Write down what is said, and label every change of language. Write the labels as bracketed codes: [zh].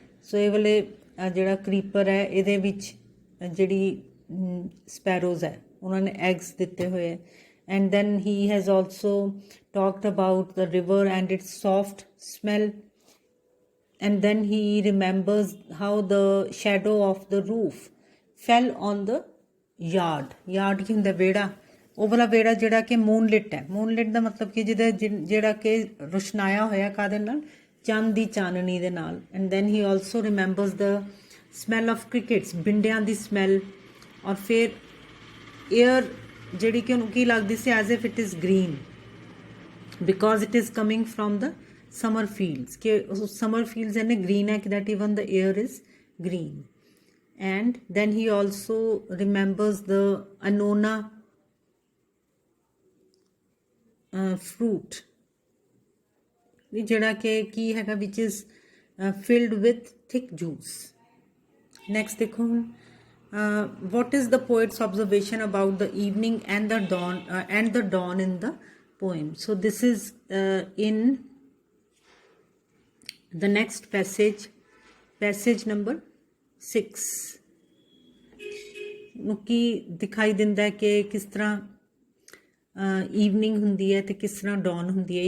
[pa] ਸੋ ਇਹ ਵਾਲੇ ਜਿਹੜਾ ਕ੍ਰੀਪਰ ਹੈ ਇਹਦੇ ਵਿੱਚ ਜਿਹੜੀ ਸਪੈਰੋਜ਼ ਹੈ ਉਹਨਾਂ ਨੇ ਐਗਸ ਦਿੱਤੇ ਹੋਏ ਹੈ। [en] And then he has also talked about the river and its soft smell. And then he remembers how the shadow of the roof fell on the yard. [pa] Yard ਕੀ ਹੁੰਦਾ? ਵਿਹੜਾ। ਉਹ ਵਾਲਾ ਵਿਹੜਾ ਜਿਹੜਾ ਕਿ ਮੂਨਲਿਟ ਹੈ। ਮੂਨਲਿਟ ਦਾ ਮਤਲਬ ਕਿ ਜਿਹੜਾ ਕਿ ਰੁਸ਼ਨਾਇਆ ਹੋਇਆ ਕਾਹਦੇ ਨਾਲ? ਚੰਦ ਦੀ ਚਾਨਣੀ ਦੇ ਨਾਲ। [en] and then he also remembers the smell of crickets, [pa] ਬਿੰਡਿਆਂ ਦੀ [en] Smell. [pa] ਔਰ ਫਿਰ ਏਅਰ ਜਿਹੜੀ ਕਿ ਉਹਨੂੰ ਕੀ ਲੱਗਦੀ ਸੀ? [en] As if it is green because it is coming from the summer fields ke summer fields and green hai that even the air is green. And then he also remembers the annona fruit [pa] jehda ke ki hai [en] which is filled with thick juice. Next dekho what is the poet's observation about the evening and the dawn in the poem. So this is in the next passage number [pa] 6 ਨੂੰ ਕੀ ਦਿਖਾਈ ਦਿੰਦਾ ਹੈ ਕਿ ਕਿਸ ਤਰ੍ਹਾਂ evening ਹੁੰਦੀ ਹੈ ਤੇ ਕਿਸ ਤਰ੍ਹਾਂ ਡਾਨ ਹੁੰਦੀ ਹੈ।